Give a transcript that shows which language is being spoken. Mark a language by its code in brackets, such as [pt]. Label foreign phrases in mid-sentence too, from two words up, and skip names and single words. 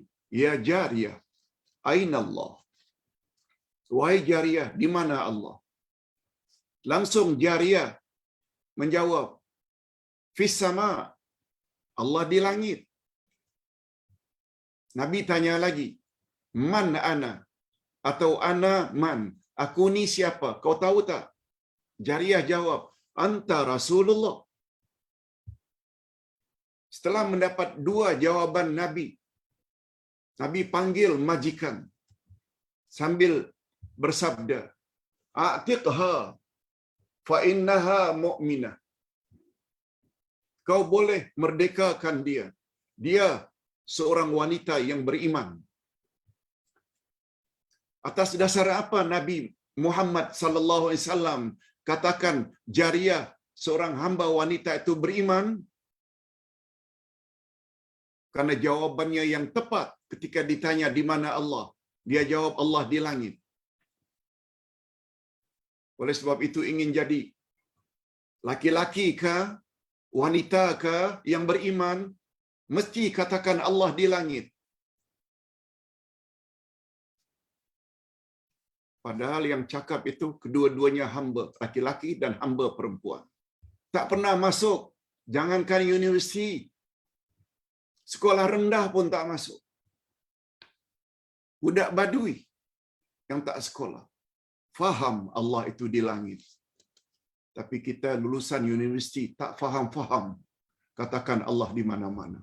[ar] يا جارية، أين الله? [ms] Wahai jariyah, di mana Allah? Langsung jariyah menjawab, [ar] في السماء, [ms] Allah di langit. Nabi tanya lagi, [ar] من أنا? Atau أنا من? [ms] Aku ni siapa? Kau tahu tak? Jariyah jawab, [ar] أنت رسول الله. [ms] Setelah mendapat dua jawaban Nabi, Nabi panggil majikan sambil bersabda, [ar] أعتقها فإنها مؤمنة. [ms] Kau boleh merdekakan dia. Dia seorang wanita yang beriman. Atas dasar apa Nabi Muhammad [ar] صلى الله عليه وسلم [ms] katakan jariyah seorang hamba wanita itu beriman? Karena jawabannya yang tepat ketika ditanya di mana Allah. Dia jawab Allah di langit. Oleh sebab itu ingin jadi laki-laki ke, wanita ke yang beriman, mesti katakan Allah di langit. Padahal yang cakap itu kedua-duanya hamba laki-laki dan hamba perempuan. Tak pernah masuk, jangankan universiti, sekolah rendah pun tak masuk. Budak badui yang tak sekolah faham Allah itu di langit. Tapi kita lulusan universiti tak faham-faham katakan Allah di mana-mana.